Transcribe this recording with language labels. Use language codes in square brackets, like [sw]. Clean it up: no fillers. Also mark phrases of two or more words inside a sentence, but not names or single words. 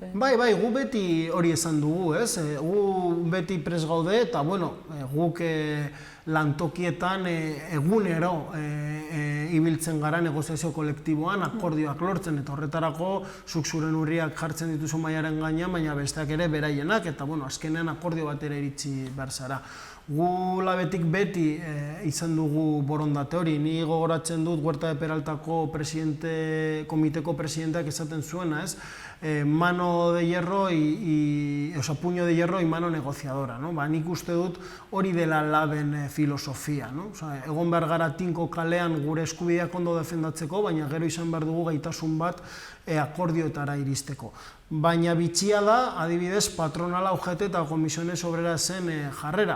[eu] Bai, gu beti hori esan dugu, gu beti prest gaude, eta guk lantokietan egunero ibiltzen gara negoziazio kolektiboan, akordioak lortzen, eta horretarako zuk zure neurriak jartzen dituzu mahaiaren gainean, baina besteak ere beraienak, eta azkenean akordio batera iritsi behar zara. Gu labetik beti izan dugu borondate hori, ni gogoratzen dut Huerta de Peraltako komiteko presidenteak esaten zuena, [es] mano de hierro, puño de hierro y mano negociadora. [eu] Nik uste dut hori dela laben filosofia. Egon behar gara tinko kalean gure eskubideak ondo defendatzeko, baina gero izan behar dugu gaitasun bat akordioetara iristeko. Baina bitxia da, adibidez, patronala UGT eta Comisiones Obrerasen jarrera.